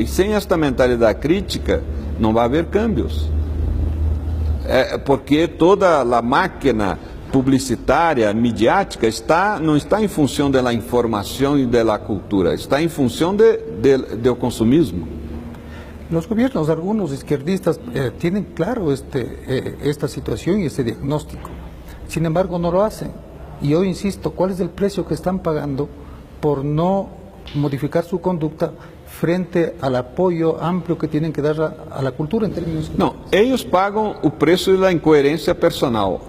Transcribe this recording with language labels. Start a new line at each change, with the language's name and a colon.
Portuguese: E sem esta mentalidade crítica, não vai haver cambios. Porque toda a máquina publicitária, midiática, não está em função da informação e da cultura, está em função do consumismo.
Spanish: Los gobiernos, algunos izquierdistas, tienen claro esta situación y este diagnóstico. Sin embargo, no lo hacen. Y yo insisto, ¿cuál es el precio que están pagando por no modificar su conducta frente al apoyo amplio que tienen que dar a la cultura en términos...
Portuguese: Não, eles pagam o preço da incoerência personal.